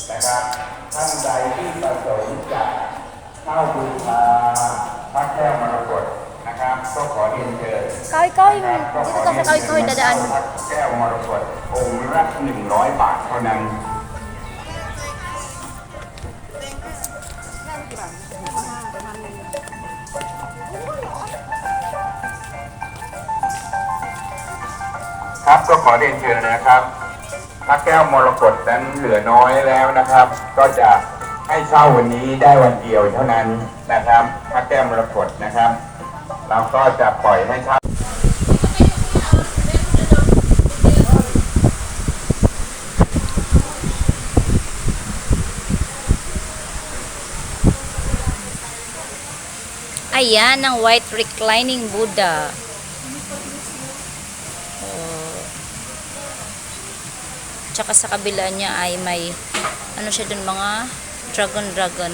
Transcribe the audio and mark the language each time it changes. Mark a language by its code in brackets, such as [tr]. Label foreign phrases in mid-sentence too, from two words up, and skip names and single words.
[th] นะครับท่านใดที่ประสงค์จะเข้าบูชาพระแก้วมรกตนะครับก็ขอเรียนเชิญ [tl] Kahoy-kahoy, dito ka sa kahoy-kahoy dadaan. [th] พระแก้วมรกตองค์ละ100 บาทเท่านั้นครับก็ขอเรียนเชิญนะครับพระแก้วมรกตนั้นเหลือน้อยแล้วนะครับก็จะให้เช่าวันนี้ได้วันเดียวเท่านั้นนะครับพระแก้วมรกตนะครับเราก็จะปล่อยให้เช่า [tl] Ayan ang [en] white reclining Buddha. [tl] Tsaka sa kabila niya ay may ano siya dun, mga dragon.